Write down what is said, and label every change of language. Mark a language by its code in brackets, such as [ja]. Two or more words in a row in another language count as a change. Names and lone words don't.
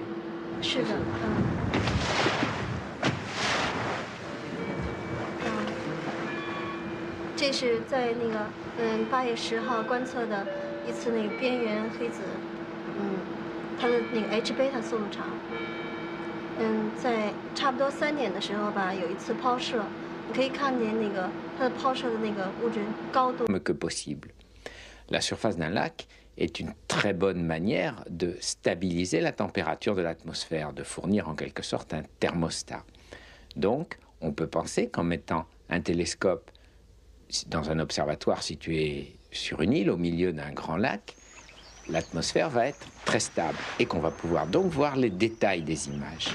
[zh] 是的，这是在那个8月10号观测的一次那个边缘黑子，它的那个 H 贝塔速度长。在差不多3点的时候吧，有一次抛射，你可以看见那个它的抛射的那个物质高度。 [fr] Que possible. La surface d'un lac est une très bonne manière de stabiliser la température de l'atmosphère, de fournir en quelque sorte un thermostat. Donc, on peut penser qu'en mettant un télescope dans un observatoire situé sur une île au milieu d'un grand lac, l'atmosphère va être très stable et qu'on va pouvoir donc voir les détails des images.